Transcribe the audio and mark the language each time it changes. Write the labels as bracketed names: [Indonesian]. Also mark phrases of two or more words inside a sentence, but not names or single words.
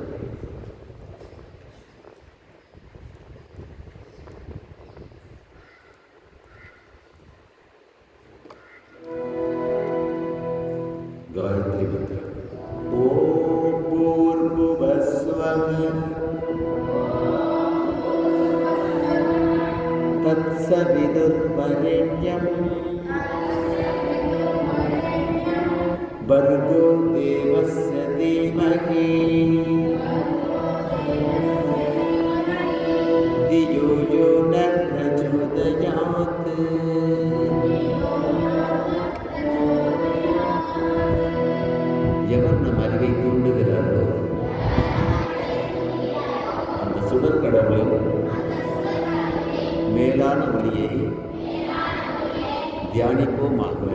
[Tamil] காயத்ரி மந்திரம். [Sanskrit] ओम् भूर्भुवस्वः तत्सवितुर्वरेण्यम् भर्गो देवस्य धीमहि धियो यो न प्रचोदयात्. [Tamil] எவர் நம் அறிவை தூண்டுகிறாரோ அந்த சுடர் கடவுளின் மேலான ஒளியை தியானிப்போமாக.